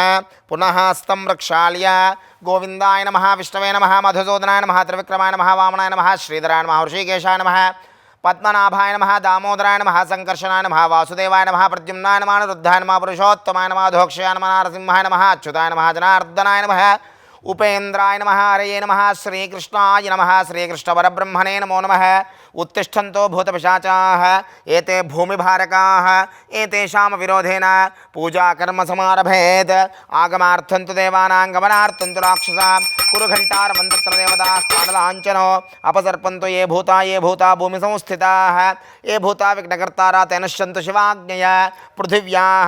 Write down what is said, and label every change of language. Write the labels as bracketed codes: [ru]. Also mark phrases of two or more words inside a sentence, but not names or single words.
[sa] పునః హస్తం రక్షాళ్య. గోవిందాయ నమః. విష్ణవే నమః. మధుసూదనాయ నమః. త్రివిక్రమాయ నమః. వామనాయ నమః. శ్రీధరాయ నమః. హృషికేశాయ నమః. పద్మనాభాయ నమః. దామోదరాయ నమః. సంకర్షణాయ నమః. వాసుదేవాయ నమః. ప్రద్యుమ్నాయ నమః. రుద్ధాయ నమః. పురుషోత్తమాయ నమః. ధోక్షయాయ నమః. నరసింహాయ నమః. అచ్యుతాయ నమః. జనార్దనాయ నమః. ఉపేంద్రాయ నమః. హరయే నమః. శ్రీకృష్ణాయ నమః. శ్రీకృష్ణ పరబ్రహ్మణే నమో నమః. उत्तिष्ठन्तो भूतपिशाचाः एते भूमिभारकाः एतेषां विरोधेन पूजाकर्म समारभेत् आगमार्थं तु देवानां गमनार्थं तु राक्षसां कुरुघण्टारवं तत्र देवताः काललाञ्छनो अपसर्पन्तु ये भूता भूमि संस्थिताः ये भूता विघ्नकर्तारा तेन नश्यन्तु शिवाज्ञया पृथिव्याः